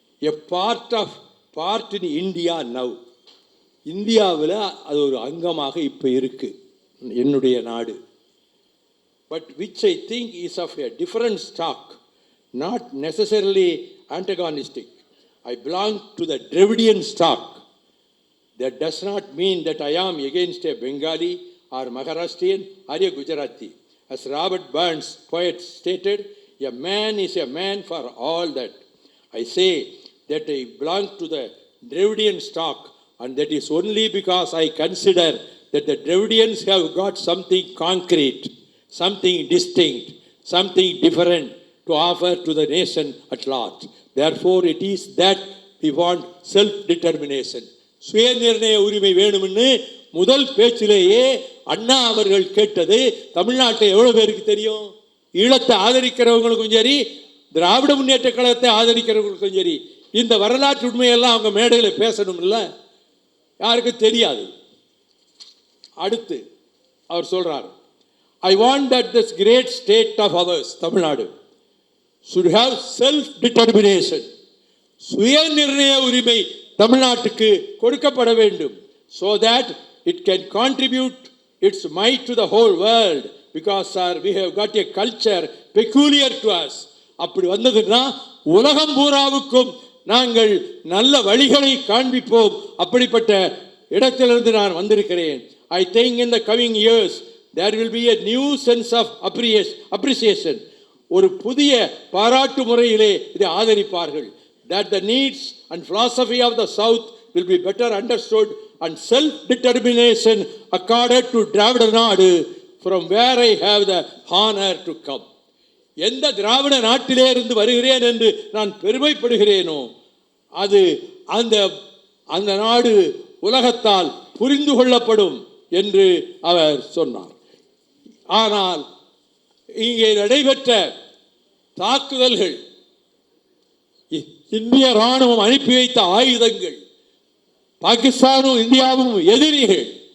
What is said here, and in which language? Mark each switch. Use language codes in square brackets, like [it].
[en] A part in India now. [ta] இந்தியாவில் அது ஒரு அங்கமாக இப்போ இருக்கு என்னுடைய நாடு. [en] But which I think is of a different stock, not necessarily antagonistic. I belong to the Dravidian stock. That does not mean that I am against a Bengali or Maharashtrian or a Gujarati. As Robert Burns, poet, stated, a man is a man for all that. I say that I belong to the Dravidian stock, and that is only because I consider that the Dravidians have got something concrete, something distinct, something different to offer to the nation at large. Therefore, it is that we want self-determination. [ta] சுய நிர்ணய உரிமை வேணும்னு முதல் பேச்சிலேயே அண்ணா அவர்கள் கேட்டது தமிழ்நாட்டில் எவ்வளவு பேருக்கு தெரியும்? ஈழத்தை ஆதரிக்கிறவங்களுக்கும் சரி, திராவிட முன்னேற்ற கழகத்தை ஆதரிக்கிறவங்களுக்கும் சரி, இந்த வரலாற்று உண்மையெல்லாம் அவங்க மேடையில் பேசணும் இல்லை, யாருக்கும் தெரியாது. அடுத்து அவர் சொல்றார், [en] I want that this great state of ours, Tamil Nadu, should have self determination, [ta] சுய நிர்ணய உரிமை தமிழ்நாட்டுக்கு கொடுக்கப்பட வேண்டும். [en] So that it can contribute its might to the whole world, because sir, we have got a culture peculiar to us. [ta] அப்படி வந்ததுன்னா உலகம் பூராவுக்கும் நாங்கள் நல்ல வழிகளை காண்பிப்போம். அப்படிப்பட்ட இடத்திலிருந்து நான் வந்திருக்கிறேன். [en] I think in the coming years there will be a new sense of appreciation. [ta] ஒரு புதிய பாராட்டு முறையிலே இதை ஆதரிப்பார்கள். [en] That the needs and philosophy of the South will be better understood and self-determination accorded to Dravida Nadu, from where I have the honor to come. [ta] எந்த திராவிட நாட்டிலே இருந்து வருகிறேன் என்று நான் பெருமைப்படுகிறேனோ அது அந்த நாடு உலகத்தால் புரிந்து கொள்ளப்படும் என்று அவர் சொன்னார். ஆனால் இங்கே நடைபெற்ற தாக்குதல்கள், இந்திய ராணுவம் அனுப்பி வைத்த ஆயுதங்கள், பாகிஸ்தானும் இந்தியாவும் எதிரிகள்.